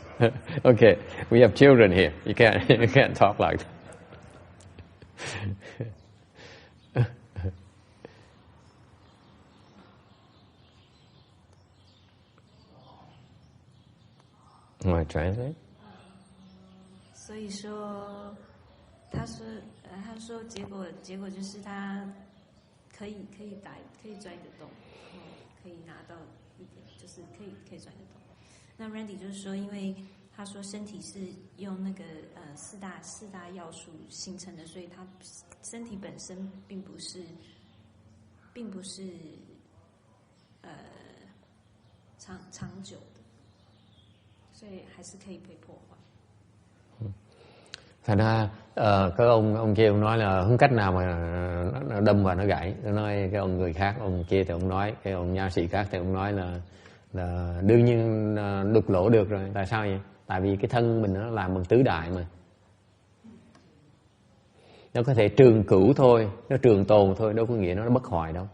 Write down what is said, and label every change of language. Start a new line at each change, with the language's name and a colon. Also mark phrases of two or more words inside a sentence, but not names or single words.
English: Okay, we have children here. You can't talk like that. Want to translate?
Chinese: 所以说，他说结果就是他可以转得动，然后可以拿到一点，就是可以转得动。那 Randy 就是说，因为他说身体是用那个四大要素形成的，所以他身体本身并不是长久的，所以还是可以被破坏。
Vietnamese: Thành ra cái ông kia ông nói là không cách nào mà nó đâm và nó gãy. Nó nói cái ông người khác, ông kia thì ông nói, cái ông nha sĩ khác thì ông nói là đương nhiên đục lỗ được rồi. Tại sao vậy? Tại vì cái thân mình nó làm bằng tứ đại mà. Nó có thể trường cửu thôi, nó trường tồn thôi, đâu có nghĩa nó bất hoại đâu.